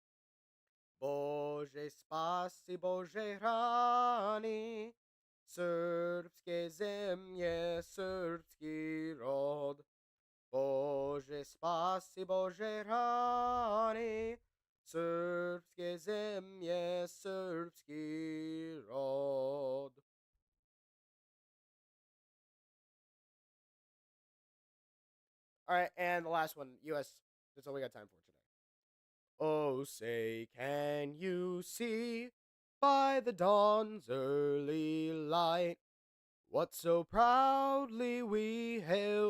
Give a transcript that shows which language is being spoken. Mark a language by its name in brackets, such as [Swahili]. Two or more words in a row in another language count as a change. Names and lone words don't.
[Serbian] Bože spasi, Bože hrani srpske zemlje, srpski rod. Bože spasi, Bože hrani srpske zemlje, srpski rod. [English] All right, and the last one, U.S. That's all we got time for today. Oh, say, can you see by the dawn's early light what so proudly we hailed